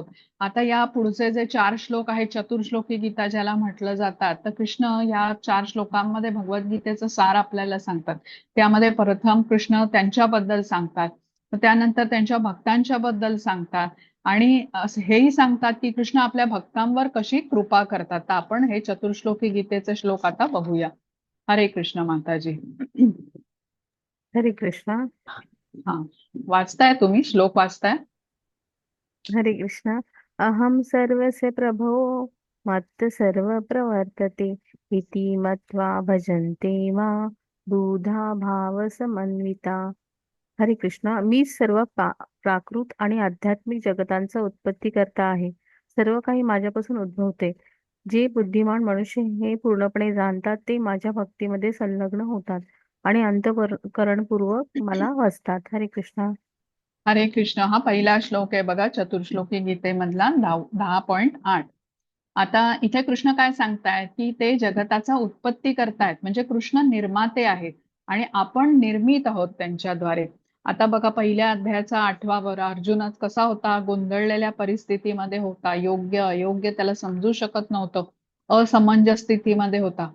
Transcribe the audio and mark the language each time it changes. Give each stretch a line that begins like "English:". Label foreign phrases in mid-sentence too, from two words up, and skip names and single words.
Marathi: आता या पुढचे जे 4 श्लोक आहेत, चतुर्श्लोकी गीता ज्याला म्हटलं जातात, तर कृष्ण या 4 श्लोकांमध्ये भगवद्गीतेचं सार आपल्याला सांगतात. त्यामध्ये प्रथम कृष्ण त्यांच्याबद्दल सांगतात, मग त्यानंतर त्यांच्या भक्तांच्या बद्दल सांगतात आणि हेही सांगतात की कृष्ण आपल्या भक्तांवर कशी कृपा करतात. तर आपण हे चतुर्श्लोकी गीतेचे श्लोक आता बघूया. हरे कृष्ण माताजी. हरे कृष्णा. हा, वाचताय तुम्ही? श्लोक वाचताय? हरे कृष्णा.
Sanskrit: अहम सर्वस्य प्रभो मत्त सर्व प्रवर्तते इति मत्वा भजन्ते मां बुधा भाव समन्विता.
Marathi: हरे कृष्णा. मी सर्व प्राकृत आणि आध्यात्मिक जगतांचा उत्पत्तीकर्ता आहे. सर्व काही माझ्यापासून उद्भवते. जे बुद्धिमान मनुष्य हे पूर्णपणे जाणतात ते माझ्या भक्तीमध्ये संलग्न होतात आणि अंतःकरणपूर्वक मला वाचतात. हरे कृष्णा. हरे कृष्ण हा पहिला श्लोक आहे बघा, चतुर्श्लोकी गीतेमधला 10.8. आता इथे कृष्ण काय सांगतायत की ते जगताचा उत्पत्ती करतायत, म्हणजे कृष्ण निर्माते आहेत आणि आपण निर्मित आहोत त्यांच्याद्वारे. आता बघा पहिल्या अध्यायाचा 8वा वर अर्जुनच कसा होता, गोंधळलेल्या परिस्थितीमध्ये होता, योग्य अयोग्य त्याला समजू शकत नव्हतं, असमंजस स्थितीमध्ये होता.